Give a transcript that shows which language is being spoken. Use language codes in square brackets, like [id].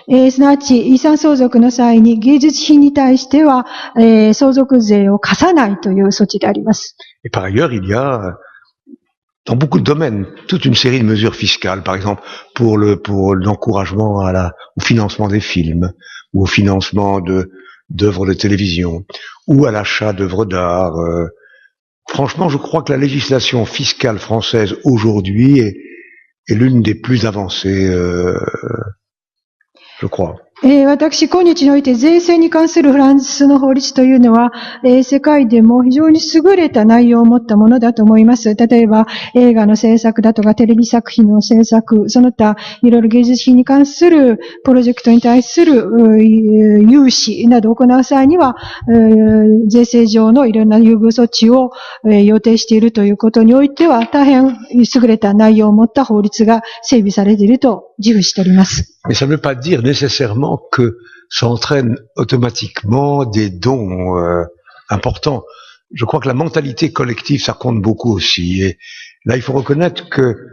[ja] すなわち、遺産相続の際に芸術品に対しては、相続税を課さないという措置であります。 [fr] Et par ailleurs, il y a dans beaucoup de domaines toute une série de mesures fiscales, par exemple pour l'encouragement au financement des films, ou au financement d'œuvres de télévision, ou à l'achat d'œuvres d'art. Franchement, je crois que la législation fiscale française aujourd'hui est l'une des plus avancées, je crois. [ja] 私、今日において税制に関するフランスの法律というのは、世界でも非常に優れた内容を持ったものだと思います。例えば、映画の制作だとか、テレビ作品の制作、その他、いろいろ芸術品に関するプロジェクトに対する融資などを行う際には、税制上のいろんな優遇措置を予定しているということにおいては、大変優れた内容を持った法律が整備されていると自負しております。 [fr] Mais ça ne veut pas dire nécessairement que ça entraîne automatiquement des dons importants. Je crois que la mentalité collective, ça compte beaucoup aussi. Et là, il faut reconnaître que